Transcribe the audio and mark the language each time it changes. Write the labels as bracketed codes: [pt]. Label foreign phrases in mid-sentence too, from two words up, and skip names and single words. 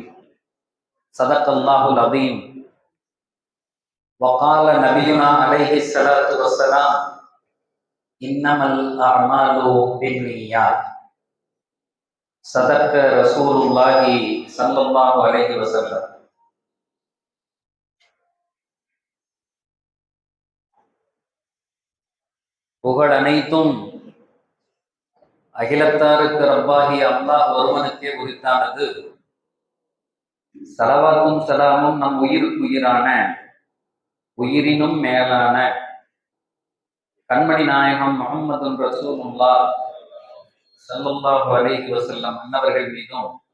[ar] صدق الله العظيم. وقال نبينا عليه الصلاة والسلام: إنما الأعمال بالنيات. صدق رسول الله صلى الله عليه وسلم. [ta] புகழ் அனைத்தும் அகிலத்தாருக்கு ரப்பாகி அல்லாஹ் ஒருவனுக்கே உரித்தானது. ஸலவாத்தும் ஸலாமும் நம் உயிருக்கு உயிரான, உயிரினும் மேலான கண்மணி நாயகம் முஹம்மது ரசூலுல்லாஹ் [ar] صلى الله عليه وسلم [ta] அன்னவர்கள் மீதும்,